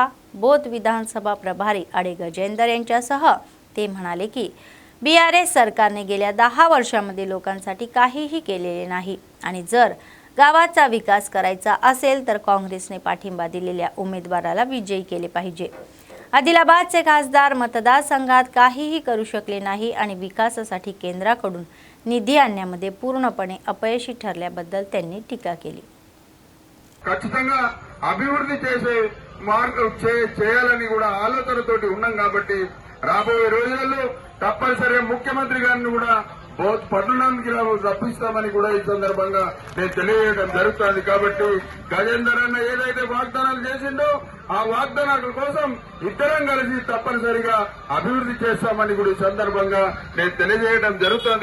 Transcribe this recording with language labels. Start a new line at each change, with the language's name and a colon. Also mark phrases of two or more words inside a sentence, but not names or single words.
Marathi: बोथ विधानसभा प्रभारी आडे गजेंदर यांच्यासह ते म्हणाले की BRS सरकारने गेल्या 10 वर्षांमध्ये लोकांसाठी काहीही केलेले नाही आणि जर गावाचा विकास करायचा असेल तर काँग्रेसने पाठिंबा दिलेल्या उमेदवाराला विजयी केले पाहिजे. आदिलाबादचे खासदार मतदारसंघात काहीही करू शकले नाही आणि विकासासाठी केंद्राकडून निधी आणण्यामध्ये पूर्णपणे अपयशी ठरल्याबद्दल त्यांनी टीका केली.
Telugu: ఖచ్చితంగా అభివృద్ధి చేసే మార్గం చేయాలని కూడా ఆలోచనతోటి ఉన్నాం కాబట్టి రాబోయే రోజుల్లో తప్పనిసరిగా ముఖ్యమంత్రి గారిని కూడా బోత్ పట్టణానికి రప్పిస్తామని కూడా ఈ సందర్భంగా నేను తెలియజేయడం జరుగుతుంది. కాబట్టి గజేందర్ అన్న ఏదైతే వాగ్దానాలు చేసిండో ఆ వాగ్దానాల కోసం ఇద్దరం కలిసి తప్పనిసరిగా అభివృద్ధి చేస్తామని కూడా ఈ సందర్భంగా నేను తెలియజేయడం జరుగుతుంది.